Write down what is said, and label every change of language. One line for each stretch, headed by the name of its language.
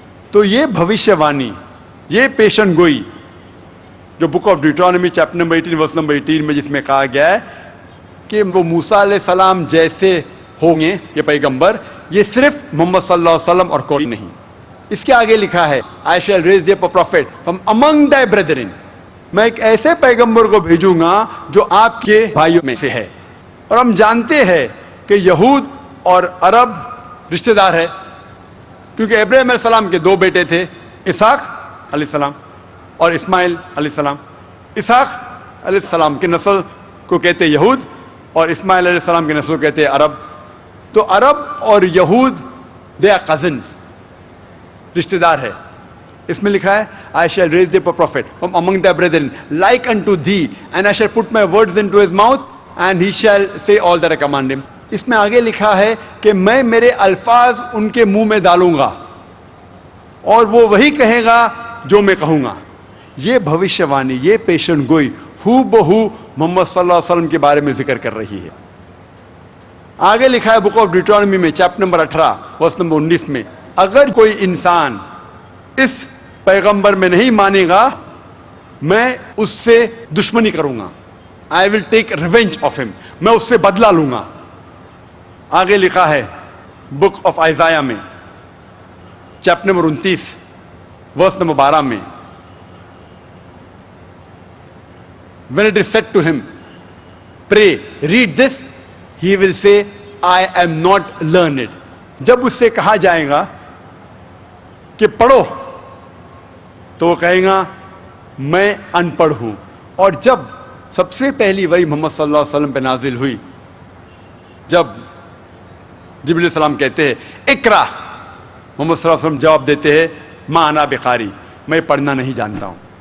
Urdu: تو یہ بھوشیہ وانی، یہ پیشن گوئی جو book of Deuteronomy chapter number 18 verse number 18 میں جس میں کہا گیا ہے کہ وہ موسیٰ علیہ السلام جیسے ہوں گے یہ پیغمبر، یہ صرف محمد صلی اللہ علیہ وسلم اور کوئی نہیں. اس کے آگے لکھا ہے
English: I shall raise thee up a prophet from among thy brethren.
Urdu: میں ایک ایسے پیغمبر کو بھیجوں گا جو آپ کے بھائیوں میں سے ہے. اور ہم جانتے ہیں کہ یہود اور عرب رشتہ دار ہے، کیونکہ ابراہیم علیہ السلام کے 2 بیٹے تھے، اسحاق علیہ السلام اور اسماعیل علیہ السلام. اسحاق علیہ السلام کی نسل کو کہتے یہود اور اسماعیل علیہ السلام کی نسل کو کہتے عرب. تو عرب اور یہود
English: They are cousins.
Urdu: رشتے دار ہے. اس میں لکھا ہے
English: I shall raise thee up a prophet from among thy brethren like unto thee, and I shall put my words into his mouth, and he shall say all that I command him.
Urdu: اس میں آگے لکھا ہے کہ میں میرے الفاظ ان کے منہ میں ڈالوں گا اور وہ وہی کہے گا جو میں کہوں گا. یہ بھوشیہ وانی، یہ پیشن گوئی ہو بہو محمد صلی اللہ علیہ وسلم کے بارے میں ذکر کر رہی ہے. آگے لکھا ہے بک آف ڈیوٹرانومی میں چیپٹر نمبر 18 ورس نمبر 19 میں، اگر کوئی انسان اس پیغمبر میں نہیں مانے گا میں اس سے دشمنی کروں گا.
English: I will take revenge of him.
Urdu: میں اس سے بدلہ لوں گا. آگے لکھا ہے بک آف آئزایا میں چیپٹر نمبر 29 ورس نمبر 12 میں،
English: when it is said to him, pray, read this, he will say, I am not learned.
Urdu: جب اس سے کہا جائے گا کہ پڑھو تو وہ کہے گا میں ان پڑھ ہوں. اور جب سب سے پہلی وحی محمد صلی اللہ علیہ وسلم پہ نازل ہوئی، جب جبریل علیہ السلام کہتے ہیں اقرا، محمد صلی اللہ علیہ وسلم جواب دیتے ہیں
Arabic: ما انا بقاری،
Urdu: میں پڑھنا نہیں جانتا ہوں.